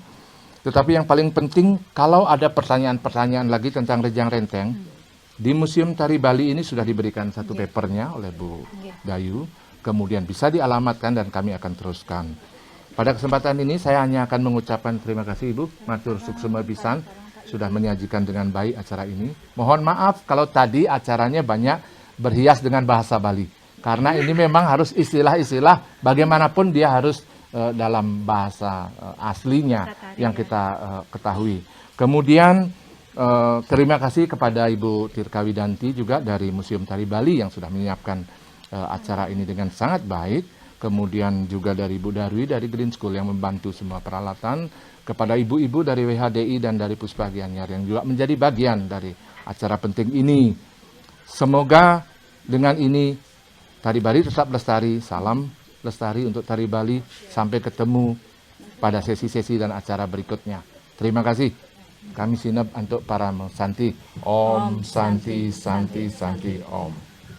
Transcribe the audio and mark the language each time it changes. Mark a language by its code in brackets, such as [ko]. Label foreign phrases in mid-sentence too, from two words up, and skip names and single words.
[id] Tetapi yang paling penting, kalau ada pertanyaan-pertanyaan lagi tentang Rejang Renteng, di Museum Tari Bali ini sudah diberikan satu papernya oleh Bu Dayu, kemudian bisa dialamatkan dan kami akan teruskan. Pada kesempatan ini saya hanya akan mengucapkan terima kasih Ibu, [ban] matur suksema pisan [id] sudah menyajikan dengan baik acara ini. Mohon maaf kalau tadi acaranya banyak berhias dengan bahasa Bali, karena ini memang harus istilah-istilah, bagaimanapun dia harus dalam bahasa aslinya yang kita ketahui. Kemudian terima kasih kepada Ibu Tirka Widanti juga dari Museum Tari Bali yang sudah menyiapkan acara ini dengan sangat baik. Kemudian juga dari Ibu Darwi dari Green School yang membantu semua peralatan. Kepada ibu-ibu dari WHDI dan dari Puspa Gianyar yang juga menjadi bagian dari acara penting ini. Semoga dengan ini Tari Bali tetap lestari. Salam lestari untuk Tari Bali. Sampai ketemu pada sesi-sesi dan acara berikutnya. Terima kasih. [ban] Kami sinep untuk para Santi. [sa] Om Santi Santi Santi Om.